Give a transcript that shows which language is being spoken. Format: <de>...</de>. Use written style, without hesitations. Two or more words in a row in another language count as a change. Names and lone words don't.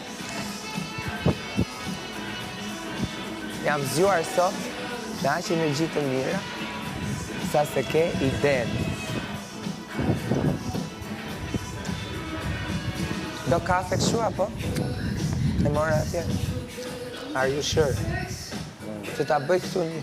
<sq>Jam zgjuar sot, me aq energji të mira, sa se ke idenë. Do kafe kështu apo? E mora atje?</sq> <en>Are you sure?</en> <sq>Që ta bëj këtu një?</sq>